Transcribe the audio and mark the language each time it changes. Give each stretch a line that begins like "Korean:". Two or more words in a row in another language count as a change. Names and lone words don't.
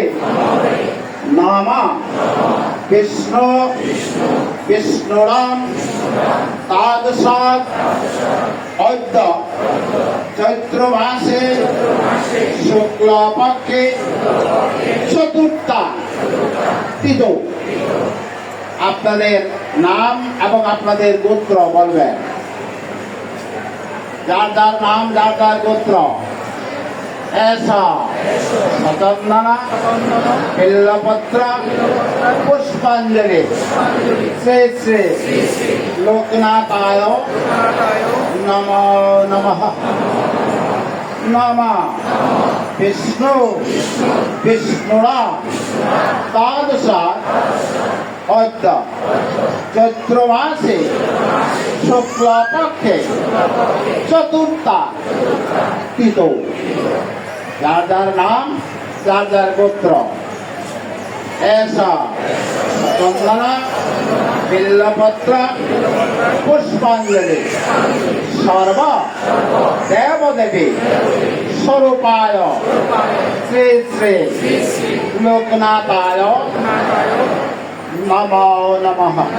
Sanskrit: নাম বিষ্ণু বিষ্ণুরাম তাদসাৎ অদ্য চৈত্র মাসে শুক্লপক্ষে চতুর্থা তিথৌ।
Bangla: আপনাদের নাম এবং আপনাদের গোত্র বলবেন। যার যার নাম, যার যার গোত্র।
Sanskrit: ऐसा सचंदना बिल्लपत्र पुष्पांजलि श्री श्री लोकनाथाय नमो नमः। नम विष्णु विष्णुरा तादृशा অদ্য চৈত্র মাসে শুক্লপক্ষে চতুর্থা তিথৌ।
Bangla: যার যার নাম, যার যার গোত্র।
Sanskrit: এসা চন্দনা বিল্লপত্র পুষ্পাঞ্জলি সর্ব দেবদেবী স্বরূপায় শ্রী শ্রী লোকনাথায় নমো নমঃ।